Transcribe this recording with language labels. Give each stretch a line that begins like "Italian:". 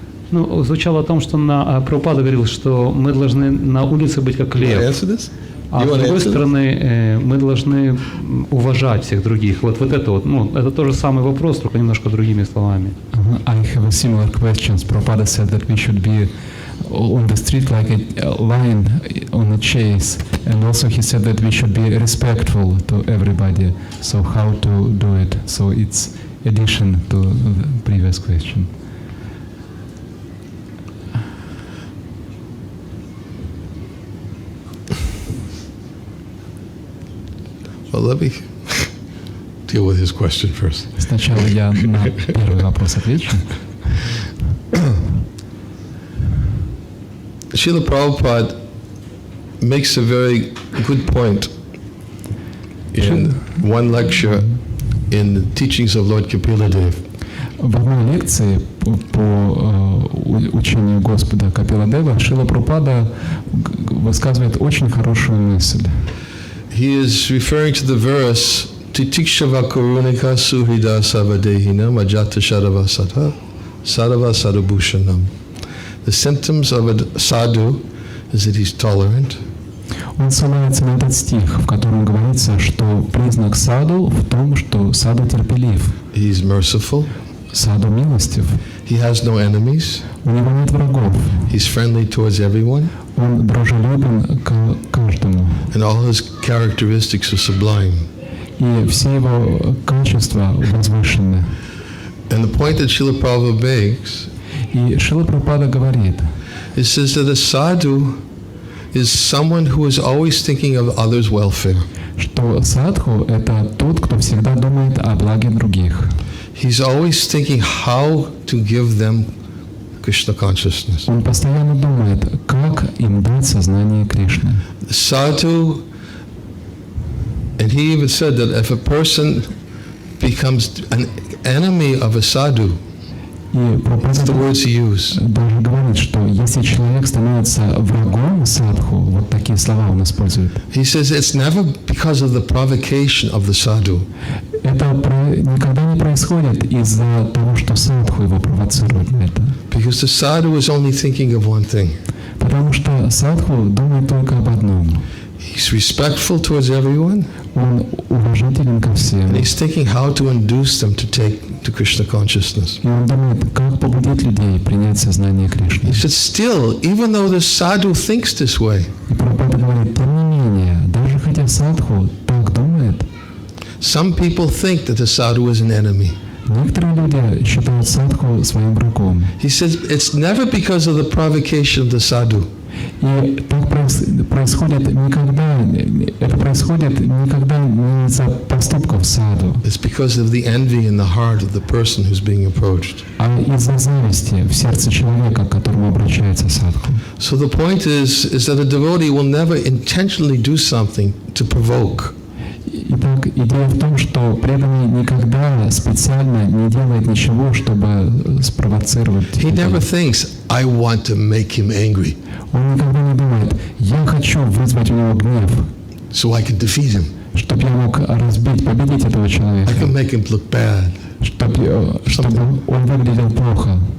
Russian: Ну, звучало о том, что Прабхупада говорил, что мы должны на улице быть как лев. А с другой стороны, мы должны уважать всех других. Вот это вот, ну, это тот же самый вопрос, только немножко другими словами.
English: I have a similar question. Prabhupada said that we should be on the street like a lion on a chase, and also he said that we should be respectful to everybody. So how to do it? So it's addition to the previous question. Well, let me deal with his question first.
Russian: Сначала я на первый вопрос отвечу.
English: Srila Prabhupada makes a very good point in one lecture in the teachings of Lord Kapila-dev.
Russian: В одной лекции по учению Господа Капила-дева Шрила Прабхупада высказывает очень хорошую мысль.
English: He is referring to the verse
Sanskrit: Titikshava Karunika Suhrida Savadehina Majata Shadava Satha Sadava Sadabhushanam.
English: The symptoms of a sadhu is that he's tolerant.
Russian: Он ссылается на этот стих, в котором говорится, что признак саду в том, что саду терпелив.
English: He's merciful.
Russian: Саду милостив.
English: He has no enemies.
Russian: У него нет врагов.
English: He's friendly towards everyone.
Russian: Он дружелюбен к каждому.
English: And all his characteristics are sublime.
Russian: И все его качества возвышенны.
English: And the point that Srila Prabhupada makes,
Russian: и Шрила Прабхупада говорит,
English: it says that a sadhu is someone who is always thinking of others' welfare.
Russian: Что садху — это тот, кто всегда думает о благе других.
English: He's always thinking how to give them Krishna consciousness.
Russian: Он постоянно думает, как им дать сознание Кришны.
English: Sadhu, and he even said that if a person becomes an enemy of a sadhu,
Russian: И
English: that's the words he used.
Russian: даже говорит, что если человек становится врагом садху, вот такие слова он использует.
English: He says it's never because of the provocation of the sadhu.
Russian: Это никогда не происходит из-за того, что садху его провоцирует на это.
English: Because the sadhu is only thinking of one thing.
Russian: Потому что садху думает только об одном.
English: He's respectful towards everyone.
Russian: Он уважителен ко всем.
English: And he's thinking how to induce them to take to Krishna consciousness.
Russian: И он думает, как побудить людей принять сознание Кришны.
English: He said, still, even though the sadhu thinks this way,
Russian: И Прабхупада говорит, тем не менее, даже хотя садху так думает,
English: some people think that the sadhu is an enemy.
Russian: некоторые люди считают садху своим врагом.
English: He says it's never because of the provocation of the sadhu.
Russian: И так происходит никогда, это происходит никогда не из-за поступков саду,
English: It's because of the envy in the heart of the person who's being approached.
Russian: а из-за зависти в сердце человека, к которому обращается садху.
English: So the point is that a devotee will never intentionally do something to provoke.
Russian: Итак, идея в том, что преданный никогда специально не делает ничего, чтобы спровоцировать.
English: He never thinks, I want to make him angry,
Russian: Он никогда не думает, я хочу вызвать у него гнев,
English: so I can defeat him.
Russian: чтобы я мог разбить, победить этого
English: I
Russian: человека,
English: can make him look bad.
Russian: чтобы он выглядел плохо.